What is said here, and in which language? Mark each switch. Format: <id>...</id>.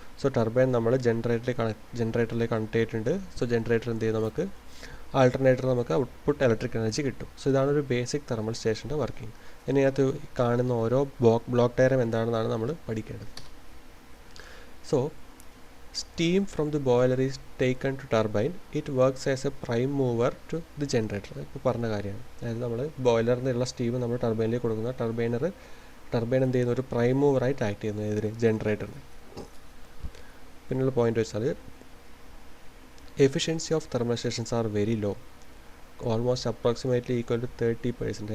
<ml>So turbine നമ്മൾ ജനറേറ്ററിലേക്ക് connect ചെയ്തിട്ടുണ്ട്. സോ ജനറേറ്റർ എന്ത് ചെയ്യും, നമുക്ക് ആൾട്ടർനേറ്റർ നമുക്ക് ഔട്ട്പുട്ട് ഇലക്ട്രിക് എനർജി കിട്ടും. സോ ഇതാണ് ഒരു ബേസിക് തെർമൽ സ്റ്റേഷൻ്റെ വർക്കിംഗ്. ഇതിനകത്ത് കാണുന്ന ഓരോ ബ്ലോക്ക് ഡയഗ്രം എന്താണെന്നാണ് നമ്മൾ പഠിക്കേണ്ടത്. So</ml> <en>steam from the boiler is taken to turbine. It works as a prime mover to the generator.</en> <ml>ഇപ്പോൾ പറഞ്ഞ കാര്യമാണ്. അതായത് നമ്മൾ ബോയിലറിൽ നിന്നുള്ള സ്റ്റീം നമ്മൾ ടർബൈനിലേക്ക് കൊടുക്കുന്ന ടർബൈൻ എന്ത് ചെയ്യുന്ന ഒരു പ്രൈം മൂവറായിട്ട് ആക്ട് ചെയ്യുന്നത് ഇതിന് ജനറേറ്ററിന്. പിന്നെയുള്ള പോയിന്റ് വെച്ചാൽ</ml> <en>Efficiency of thermal stations are very low, almost approximately equal to 30%.</en>